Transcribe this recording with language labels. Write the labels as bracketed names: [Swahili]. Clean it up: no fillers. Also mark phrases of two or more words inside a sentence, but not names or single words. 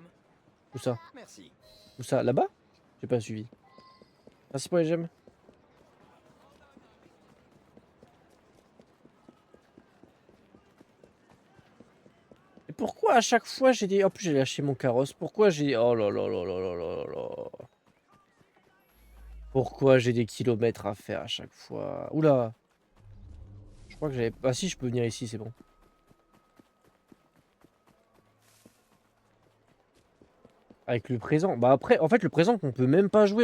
[French] Où ça? Merci. Où ça? Là-bas? J'ai pas suivi. Merci pour les gemmes. Et pourquoi à chaque fois j'ai des... En plus j'ai lâché mon carrosse. Pourquoi j'ai... Oh là là là là là là là. Pourquoi j'ai des kilomètres à faire à chaque fois? Oula. Je crois que j'avais... Ah si, je peux venir ici, c'est bon. Avec le présent. Bah après, en fait, le présent qu'on peut même pas jouer.